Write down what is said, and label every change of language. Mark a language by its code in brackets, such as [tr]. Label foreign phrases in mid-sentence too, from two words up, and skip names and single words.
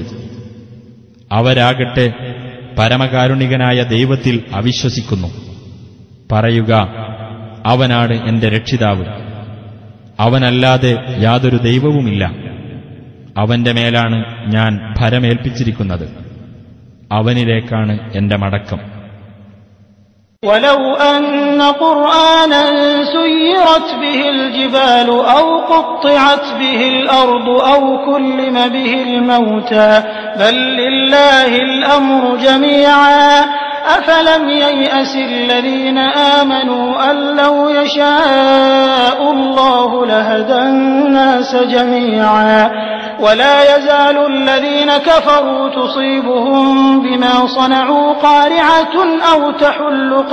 [ml] അവരാകട്ടെ പരമകാരുണികനായ ദൈവത്തിൽ അവിശ്വസിക്കുന്നു. പറയുക, അവനാണ് എന്റെ രക്ഷിതാവ്, അവനല്ലാതെ യാതൊരു ദൈവവുമില്ല. അവന്റെ മേലാണ് ഞാൻ ഭരമേൽപ്പിച്ചിരിക്കുന്നത്, അവനിലേക്കാണ് എന്റെ മടക്കം. [ar] ولو أن قرآنا سيرت به الجبال أو قطعت به الأرض أو كلم به الموتى بل لله الأمر جميعا أفلم ييأس الذين آمنوا أن لو يشاء الله لهدى الناس جميعا ولا يزال الذين كفروا تصيبهم بما صنعوا قارعة أو تحل